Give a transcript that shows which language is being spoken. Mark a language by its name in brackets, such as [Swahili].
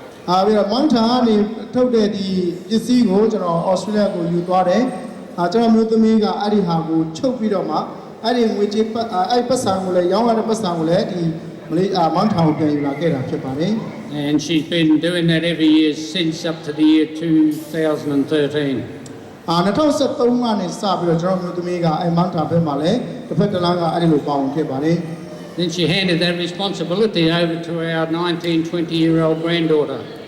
[Burmese] ပြီးတော့ Mountain ကနေထုတ်တဲ့ဒီပစ္စည်းကိုကျွန်တော် Australia ကိုယူသွားတယ်ကျွန်တော်မျိုးသမီးကအဲ့ဒီဟာကိုချုပ်ပြီးတော့မှအဲ့ဒီငွေကြေးအဲ့ပတ်စံကိုလည်းရောင်းရတဲ့ပတ်စံကိုလည်းဒီMountain ကိုပြန်ယူလာခဲ့တာဖြစ်ပါတယ် [English] And she's been doing that every year since up to the year 2013. [Burmese] 2013ကနေစပြီးတော့ကျွန်တော်မျိုးသမီးကအဲ့ Mountain ဘက်မှာလည်းတစ်ဖက်တစ်လမ်းကအဲ့ဒီလိုပါဝင်ခဲ့ပါတယ် [English] Then she handed that responsibility over to our 19, 20-year-old granddaughter.